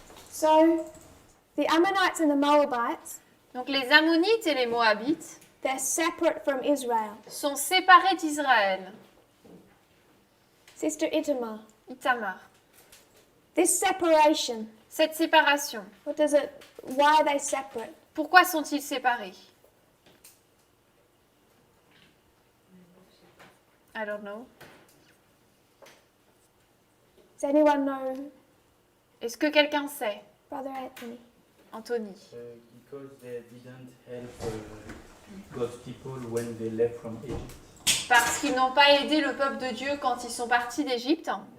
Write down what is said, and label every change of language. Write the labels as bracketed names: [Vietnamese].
[English] So, the Ammonites and the Moabites [French] Donc les Ammonites et les Moabites, [English] They're separate from Israel. [French] sont séparés d'Israël. [English] Sister Itamar, [French] Itamar. [English] this separation, [French] Cette séparation, [English] why are they separate? [French] pourquoi sont-ils séparés? [English] I don't know. Does anyone know [French] Est-ce que quelqu'un sait? [English] Brother Anthony? [French] Anthony. [English] Because they didn't help God's people when they left from Egypt. [French] Parce qu'ils n'ont pas aidé le peuple de Dieu quand ils sont partis d'Égypte.